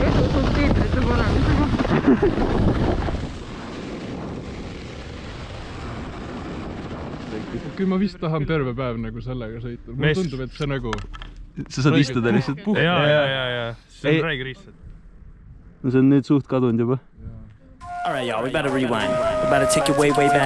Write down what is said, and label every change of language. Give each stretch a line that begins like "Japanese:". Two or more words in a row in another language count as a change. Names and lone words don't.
Estonian: Jutu subtiitrite panemisega. Kui ma vist tahan terve päev nagu sellega sõita. Mulle tundub, et see nagu... Sa saad istuda lihtsalt. Jaa. See on räige lihtsalt. No see on nüüd suht kadunud juba.
English: Alright, y'all, we better rewind. We better take it way back.